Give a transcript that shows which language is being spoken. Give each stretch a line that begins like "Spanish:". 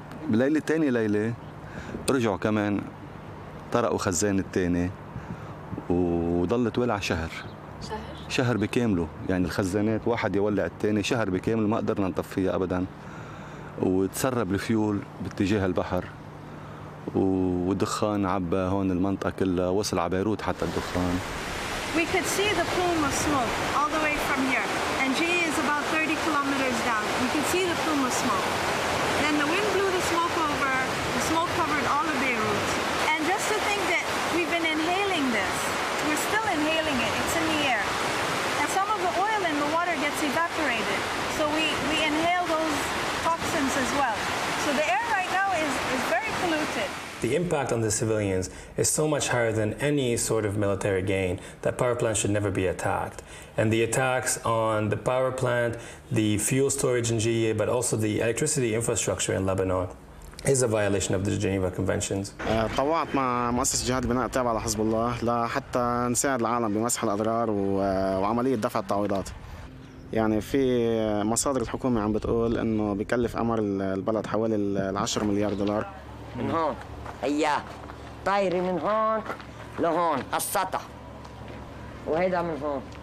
Arabic: بالليلة الثانية ليلة رجعوا كمان طرقوا خزان الثاني وضلت ولع شهر. شهر بكامله، يعني الخزانات واحد يولع الثاني، شهر بكامله ما قدرنا نطفيها ابدا، وتسرب الفيول باتجاه البحر، والدخان عبى هون المنطقه كلها، وصل على بيروت حتى الدخان.
English: We could see the plume of smoke all the way from here, and G is about 30 kilometers down. We could see the plume of smoke. Then the wind blew the smoke over, the smoke covered all of Beirut. And just to think that we've been inhaling this, we're still inhaling it, it's in the air. And some of the oil in the water gets evaporated, so we inhale those toxins as well. So the air right now is very polluted. The impact on the civilians is so much higher than any sort of military gain that power plants should never be attacked. And the attacks on the power plant, the fuel storage in GEA, but also the electricity infrastructure in Lebanon is a violation of the Geneva Conventions.
Arabic: تطوعت مع مؤسسة جهاد بناء التابعة لحزب الله لحتى نساعد العالم بمسح الأضرار وعملية دفع التعويضات. يعني في مصادر الحكومة عم بتقول إنه بكلف أمر البلد حوالي 10 مليار دولار. من هون اياه طايري من هون لهون السطح وهيدا من هون.